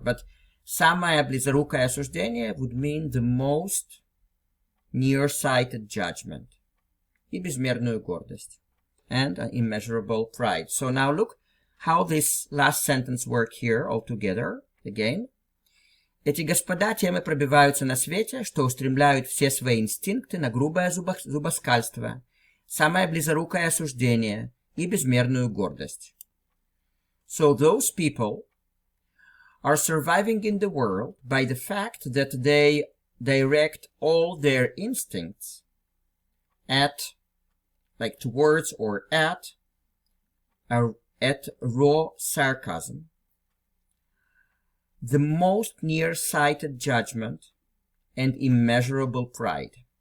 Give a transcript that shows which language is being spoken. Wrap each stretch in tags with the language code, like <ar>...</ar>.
<en>But</en> <ru>самое близорукое осуждение</ru> <en>would mean the most nearsighted judgment.</en> <ru>И безмерную гордость.</ru> <en>And an immeasurable pride. So now look how this last sentence work here all together. Again.</en> <ru>Эти господа тем и пробиваются на свете, что устремляют все свои инстинкты на грубое зубоскальство, самое близорукое осуждение и безмерную гордость.</ru> <en>So those people are surviving in the world by the fact that they direct all their instincts at, like towards or at raw sarcasm, the most near-sighted judgment, and immeasurable pride.</en>